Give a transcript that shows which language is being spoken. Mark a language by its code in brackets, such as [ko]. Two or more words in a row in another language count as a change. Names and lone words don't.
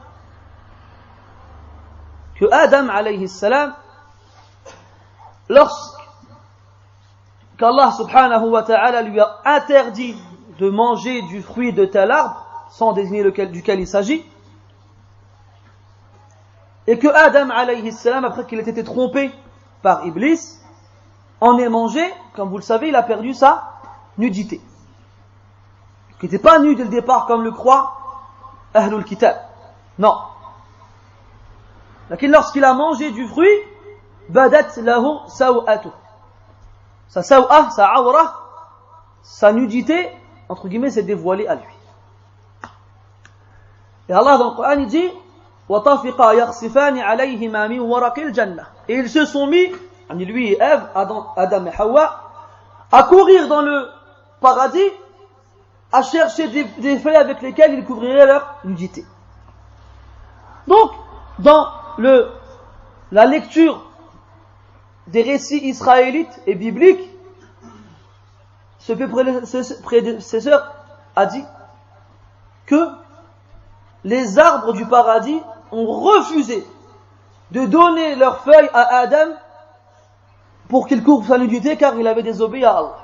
[fr] que Adam [ar] عليه السلام, [fr] lorsqu'Allah [ar] سبحانه وتعالى [fr] lui a interdit de manger du fruit de tel arbre, sans désigner duquel il s'agit, et que Adam [ar] عليه السلام, [fr] après qu'il ait été trompé par Iblis, en ait mangé, comme vous le savez, il a perdu sa nudité. Il n'était pas nu dès le départ comme le croit [ar] أهل الكتاب. [fr] Non. Mais lorsqu'il a mangé du fruit, [ar] بدت له سوآته. [fr] Sa saw'a, sa awra, sa nudité, entre guillemets, s'est dévoilée à lui. Et Allah dans le Coran il dit [ar] وَطَفِقَا يَخْصِفَانِ عَلَيْهِمَا مِنْ وَرَقِ الْجَنَّةِ. [fr] Et ils se sont mis, lui et Ève, Adam et Hawa, à courir dans le paradis, à chercher des feuilles avec lesquelles ils couvriraient leur nudité. Donc, dans la lecture des récits israélites et bibliques, ce prédécesseur a dit que les arbres du paradis ont refusé de donner leurs feuilles à Adam pour qu'il couvre sa nudité car il avait désobéi à Allah.